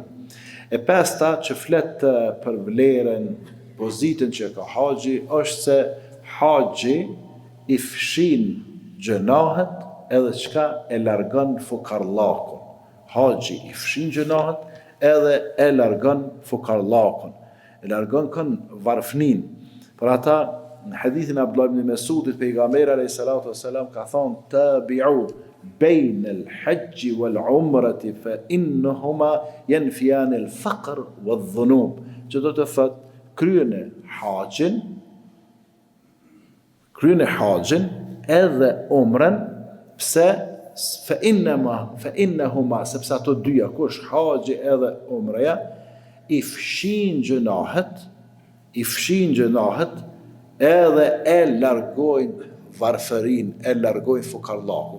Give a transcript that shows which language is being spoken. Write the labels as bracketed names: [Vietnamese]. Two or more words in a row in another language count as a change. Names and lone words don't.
[Albanian] E pesta që flet për vlerën, pozitën që ka haxhi, është se haxhi i fshin gjunahet edhe çka e largon fukarllakun. Haxhi i fshin gjunahet edhe e largon fukarllakun. E largon varfnin. Për ata në hadithin e Abdullah ibn Mesudit, pejgamberi [Arabic] عليه الصلاة والسلام [Albanian] ka thonë: [Arabic] تابعوا بين الحج والعمرة فإنهما ينفيان الفقر والذنوب. [Albanian] Që do të thotë kryeni haxhin edhe umrën, pse [Arabic] فإنهما, [Albanian] sepse ato dyja, kush haxhi edhe umreja, i fshin gjunahet edhe e largojnë varfërin, e largojnë fukarllakun.